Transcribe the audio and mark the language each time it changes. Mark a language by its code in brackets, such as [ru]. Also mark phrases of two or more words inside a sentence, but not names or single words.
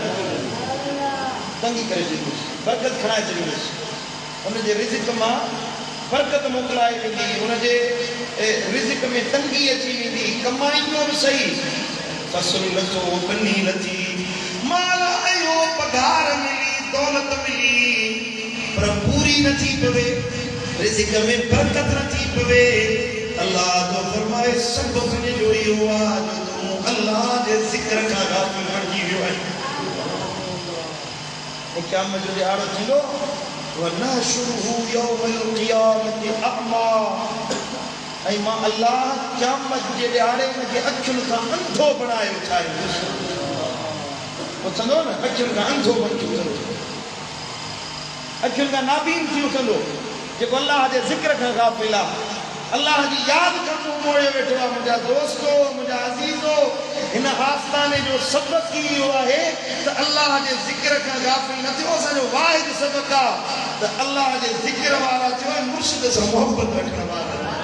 [sd] तंगी करे छॾींदुसि बरकत खणाए छॾींदुसि हुनजे रिज़्क़ मां बरकत मोकिलाए वेंदी हुनजे रिज़्क़ में तंगी अची वेंदी कमाईंदो बि सही फसल लथो बनी लथी माल आयो पगार मिली दौलत मिली पर पूरी नथी पवे रिज़्क़ में बरकत नथी पवे अल्लाह तो फरमाए सब तुंहिंजो जो इहो आहे जो तूं अल्लाह जे ज़िक्र खां गाफ़िल बणिजी वियो आहीं क़यामत जो ॾियारो थींदो [ar] ونحشره يوم القيامة أعمى [sd] ऐं मां अल्लाह क़यामत जे ॾियारे हुनखे अखियुनि खां अंधो बणाए उथारींदुसि उथंदो न अखियुनि खां अंधो बणिजी उथंदो अखियुनि खां नाबीन थी उथंदो जेको अल्लाह जे ज़िक्र खां गाफ़िल आहे अल्लाह जी यादि कंदो मोड़े वेठो आहे मुंहिंजा दोस्तो मुंहिंजा अज़ीज़ो हिन आस्ताने जो सबक़ इहो आहे त अल्लाह जे ज़िक्र खां गाफ़िल न थियो असांजो वाहिद सबक़ आहे त अल्लाह जे ज़िक्र वारा थियो मुर्शिद सां मोहब्बत रखण वारा